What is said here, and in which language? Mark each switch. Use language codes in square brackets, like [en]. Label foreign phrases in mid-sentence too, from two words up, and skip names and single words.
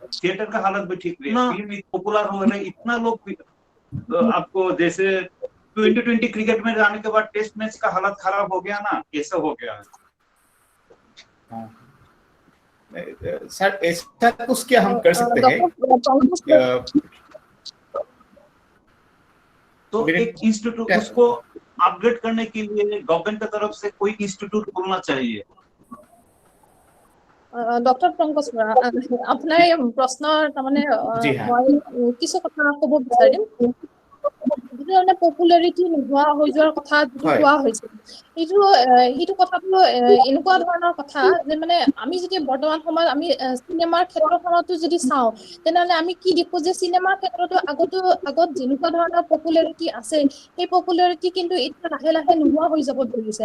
[hi] थिएटर का हालत भी ठीक नहीं है, [en] film popular [hi] हो रहे, इतना लोग आपको जैसे 2020 क्रिकेट में जाने के बाद [en] test match [hi] का हालत खराब हो गया ना, कैसे हो गया है। सर ऐसा कुछ क्या हम कर सकते हैं? तो एक इंस्टीट्यूट, उसको अपग्रेड करने के लिए गवर्नमेंट की तरफ से कोई इंस्टीट्यूट खोलना चाहिए। [as] ডক্টৰ পংকজ বৰা, আপোনাৰ এই প্ৰশ্নৰ তাৰমানে মই কিছু কথা ক'ব বিচাৰিম। যিটো মানে পপুলাৰিটি নোহোৱা হৈ যোৱাৰ কথা যিটো কোৱা হৈছে, সেইটো কথাটো এনেকুৱা ধৰণৰ কথা যে মানে আমি যদি বৰ্তমান সময়ত আমি চিনেমাৰ ক্ষেত্ৰখনতো যদি চাওঁ, তেনেহ'লে আমি কি দেখো যে চিনেমাৰ ক্ষেত্ৰতো আগত যেনেকুৱা ধৰণৰ পপুলাৰিটি আছে, সেই পপুলাৰিটি কিন্তু এতিয়া লাহে লাহে নোহোৱা হৈ যাব ধৰিছে।